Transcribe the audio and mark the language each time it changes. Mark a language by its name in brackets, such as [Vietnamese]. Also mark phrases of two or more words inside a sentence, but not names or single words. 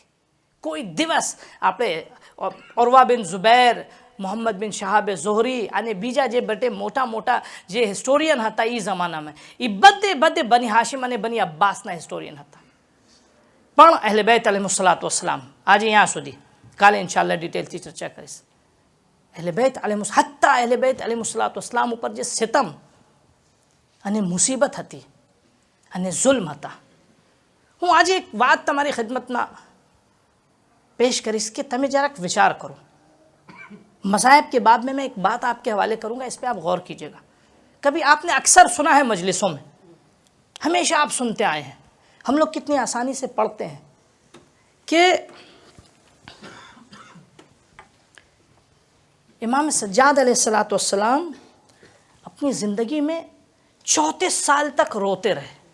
[Gujarati] કોઈ દિવસ આપણે ઉરવા બિન ઝુબૈર, મોહમ્મદ બિન શહાબ ઝોહરી અને બીજા જે બટે મોટા મોટા જે હિસ્ટોરિયન હતા એ જમાનામાં, એ બધે બની હાશિમ અને બની અબ્બાસના હિસ્ટોરિયન હતા. પણ અહલે બેત [Arabic] عليه الصلاة والسلام [Gujarati] આજે અહીંયા સુધી, કાલે ઇન્શાઅલ્લાહ ડિટેલથી ચર્ચા કરીશ. [Urdu] اہل بیت علیہ حتیٰ اہل بیت علیہ السلام اوپر جو ستم [Gujarati] અને મુસીબત હતી અને [Urdu] ظلم હતા. [Gujarati] હું આજે એક વાત તમારી ખિદમતમાં پیش કરીશ [Urdu] کہ تمہیں [Gujarati] જરાક વિચાર کرو. [Urdu] مذاہب کے باب میں ایک بات آپ کے حوالے کروں گا, اس پہ آپ غور کیجئے گا. کبھی آپ نے اکثر سنا ہے مجلسوں میں, ہمیشہ آپ سنتے آئے ہیں, ہم لوگ کتنی آسانی سے پڑھتے ہیں کہ امام سجاد علیہ السلام اپنی زندگی میں 34 سال تک روتے رہے.